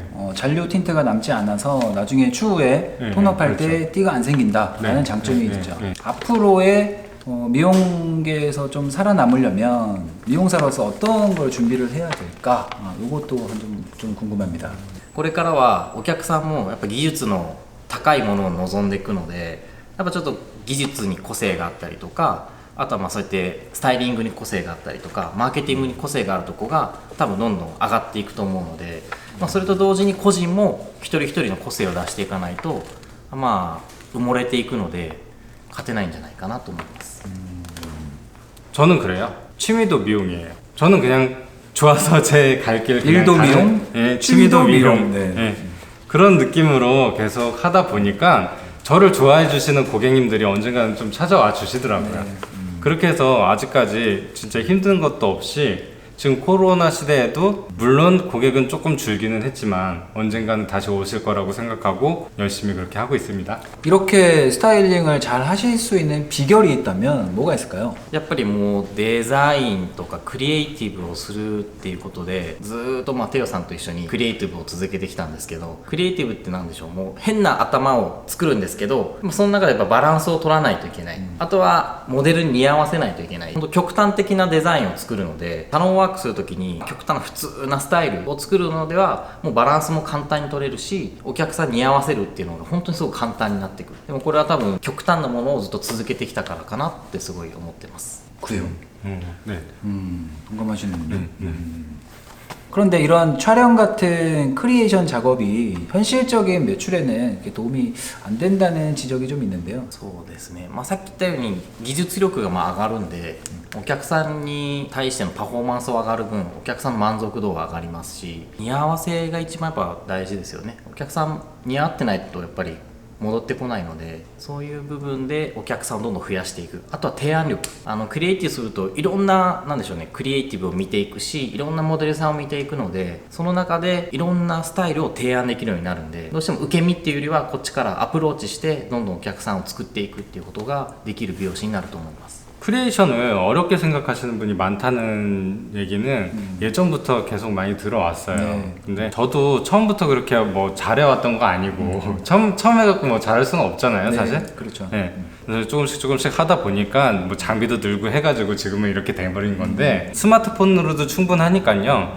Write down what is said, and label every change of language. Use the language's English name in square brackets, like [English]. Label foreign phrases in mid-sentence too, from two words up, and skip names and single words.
[Korean] 잔류 틴트가 남지 않아서 나중에 추후에 네, 톤업할 그렇죠. 때 띠가 안 생긴다라는 네, 장점이 네, 있죠. 네. 앞으로의 미용계에서 좀 살아남으려면 미용사로서 어떤 걸 준비를 해야 될까? 이것도 좀 궁금합니다. [Japanese] これからはお客さんもやっぱ技術の高いものを望んでいくので、やっぱちょっと技術に個性があったりとか、あとはまあそうやってスタイリングに個性があったりとか、マーケティングに個性があるとこが多分どんどん上がっていくと思うので、まあ、それと同時に個人も一人一人の個性を出していかないと、まあ埋もれていくので勝てないんじゃないかなと思います。 [Korean] 저는 그래요. 취미도 미용이에요. 저는 그냥 좋아서 제 갈 길 그냥 일도 가는, 미용? 예, 취미도 취미도 미용. 미용. 네. 예. 그런 느낌으로 계속 하다 보니까 저를 좋아해 주시는 고객님들이 언젠가는 좀 찾아와 주시더라고요. 그렇게 해서 아직까지 진짜 힘든 것도 없이 지금 코로나 시대에도 물론 고객은 조금 줄기는 했지만 언젠가는 다시 오실 거라고 생각하고 열심히 그렇게 하고 있습니다. 이렇게 스타일링을 잘 하실 수 있는 비결이 있다면 뭐가 있을까요? [Japanese] やっぱりもうデザインとかクリエイティブをするっていうことで、ずーっとまあテオさんと一緒にクリエイティブを続けてきたんですけど、クリエイティブって何でしょう、もう変な頭を作るんですけど、その中でやっぱバランスを取らないといけない、あとはモデルに似合わせないといけない、本当極端的なデザインを作るので、サロンワークするときに極端な普通なスタイルを作るのではもうバランスも簡単に取れるし、お客さんに合わせるっていうのが本当にすごく簡単になってくる。でもこれは多分極端なものをずっと続けてきたからかなってすごい思ってます。 [Korean] 그래요. 네. 공감하시는군요. 그런데 이런 촬영 같은 크리에이션 작업이 현실적인 매출에는 이렇게 도움이 안 된다는 지적이 좀 있는데요. [Japanese] そうですね、まあ、さっき言ったように技術力がまあ上がるんで、お客さんに対してのパフォーマンスは上がる分お客さんの満足度は上がりますし、似合わせが一番やっぱ大事ですよね。お客さん似合ってないとやっぱり戻ってこないので、そういう部分でお客さんをどんどん増やしていく。あとは提案力、クリエイティブするといろんな、なんでしょうね、クリエイティブを見ていくし、いろんなモデルさんを見ていくので、その中でいろんなスタイルを提案できるようになるんで、どうしても受け身っていうよりはこっちからアプローチしてどんどんお客さんを作っていくっていうことができる美容師になると思います。 [Korean] 크리에이션을 어렵게 생각하시는 분이 많다는 얘기는 예전부터 계속 많이 들어왔어요. 네. 근데 저도 처음부터 그렇게 뭐 잘해왔던 거 아니고 처음 해갖고 뭐 잘할 수는 없잖아요, 사실. 그렇죠. 네. 그래서 조금씩 하다 보니까 뭐 장비도 늘고 해가지고 지금은 이렇게 돼버린 건데 스마트폰으로도 충분하니까요.